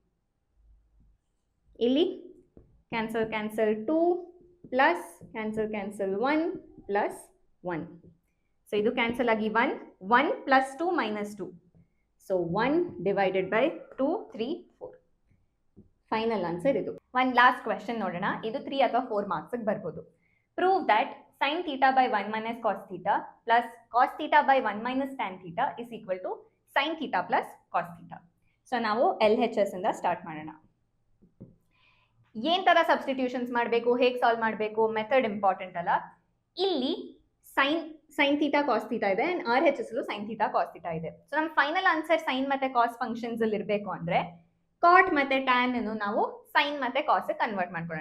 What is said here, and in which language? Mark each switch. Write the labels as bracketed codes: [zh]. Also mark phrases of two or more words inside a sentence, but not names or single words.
[en] ಇಲ್ಲಿ cancel 2 plus cancel 1 plus 1. [kn] ಸೊ ಇದು ಕ್ಯಾನ್ಸಲ್ ಆಗಿ [en] 1 plus 2 minus 2. so 1 divided by 2, 3, 4. final answer [kn] ಇದು. ಒಂದು [en] last question [kn] ನೋಡೋಣ. ಇದು 3 ಅಥವಾ 4 ಮಾರ್ಕ್ಸ್ ಬರ್ಬೋದು. [en] prove that sin theta by 1 minus cos theta plus cos theta by 1 minus tan theta is equal to sin theta plus cos theta. [kn] ಸೊ ನಾವು LHS ಇಂದ ಸ್ಟಾರ್ಟ್ ಮಾಡೋಣ. ಏನ್ ತರ ಸಬ್ಸ್ಟಿಟ್ಯೂಷನ್ಸ್ ಮಾಡಬೇಕು, ಹೇಗೆ ಸಾಲ್ವ್ ಮಾಡಬೇಕು, [en] method important [kn] ಅಲ್ಲ. ಇಲ್ಲಿ [en] sine theta cos theta [kn] ಇದೆ, [en] and RHS sine theta cos theta [kn] ಇದೆ. ಸೊ ನಮ್ಮ [en] final answer [kn] ಸೈನ್ ಮತ್ತೆ [en] cos functions [kn] ಅಲ್ಲಿ ಇರಬೇಕು ಅಂದ್ರೆ ಕಾಟ್ ಮತ್ತೆ ಟ್ಯಾನ್ ಅನ್ನು ನಾವು ಸೈನ್ ಮತ್ತೆ [en] cos convert [kn] ಮಾಡ್ಕೊಳ್ಳೋಣ.